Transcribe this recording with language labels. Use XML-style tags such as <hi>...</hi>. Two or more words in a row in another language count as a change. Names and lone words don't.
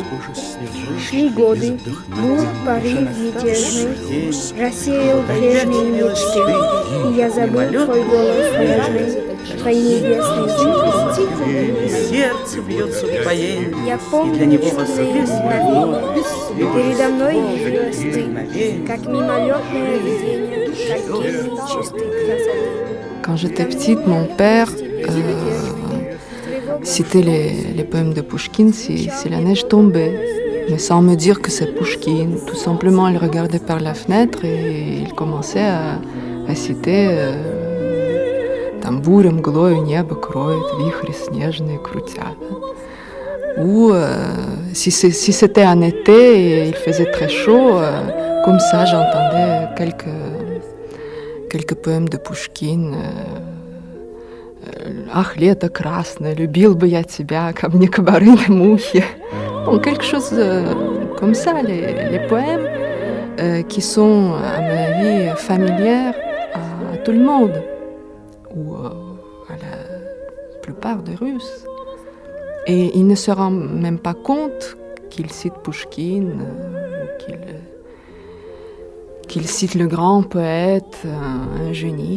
<ru>Шли годы, бур, порыв мятежный рассеял прежние мечты, и я забыл твой голос нежный, твои небесные черты. И сердце бьется в упоении, Я и помню для него чудное воскресная мгновение. боль. Передо мной явилась ты, Мгновение. как мимолетное видение, как гений чистой красоты.</ru> <fr>Quand j'étais petite, mon père citait les poèmes de Pouchkine si la neige tombait, mais sans me dire que c'est Pouchkine. Tout simplement, il regardait par la fenêtre et il commençait à citer</fr> <ru>там буря мглою небо кроет, вихри снежные крутят.</ru> <fr>Ou si c'était en été et il faisait très chaud, comme ça j'entendais quelques poèmes de Pouchkine.</fr> <ru>Ах, лето красное, любил бы я тебя, ко мне комары на мухи.</ru> <fr>Bon, quelque chose comme ça, les poèmes qui sont, à mon avis, familières à tout le monde, ou à la plupart des Russes. Et il ne se rend même pas compte qu'il cite Pouchkine, qu'il cite le grand poète, un génie.</fr>